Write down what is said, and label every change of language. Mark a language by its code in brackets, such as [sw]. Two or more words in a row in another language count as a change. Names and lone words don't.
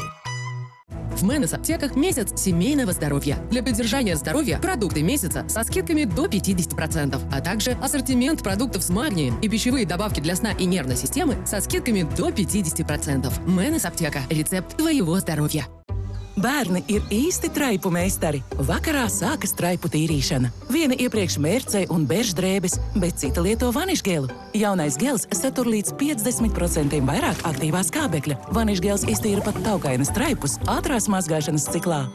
[ru] В Мэнес аптеках месяц семейного здоровья. Для поддержания здоровья продукты месяца со скидками до 50%, а также ассортимент продуктов с магнием и пищевые добавки для сна и нервной системы со скидками до 50%. Мэнес аптека. Рецепт твоего здоровья. [lv] Bērni ir īsti traipu meistari. Vakarā sākas traipu tīrīšana. Viena iepriekš mērcei un berždrēbes, bet cita lieto vanišgelu. Jaunais gels satur līdz 50% vairāk aktīvā skābekļa. Vanišgels iztīra pat taukainas traipus ātrās mazgāšanas ciklā.